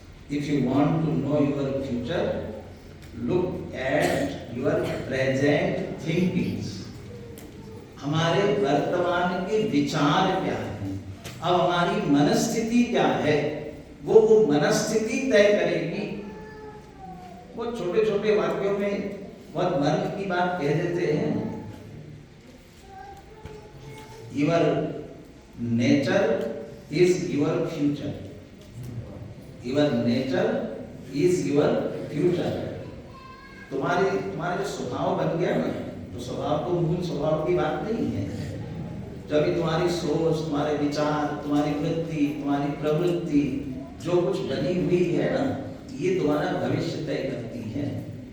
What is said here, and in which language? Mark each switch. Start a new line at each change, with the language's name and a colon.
English: If you want to know your future, look at your present thinkings.
Hindi: हमारे वर्तमान के विचार क्या है? अब हमारी मनस्थिति क्या है? वो मनस्थिति तय करेगी। वो छोटे छोटे वाक्यों में बहुत मर्म की बात कह देते हैं।
English: Your nature is your future. Your nature is your future.
Hindi: तुम्हारे जो स्वभाव बन गया ना, तो स्वभाव तो मूल स्वभाव की बात नहीं है। जब तुम्हारी सोच, तुम्हारे विचार, तुम्हारी वृत्ति, तुम्हारी प्रवृत्ति जो कुछ बनी हुई है ना, ये तुम्हारा भविष्य तय करती है।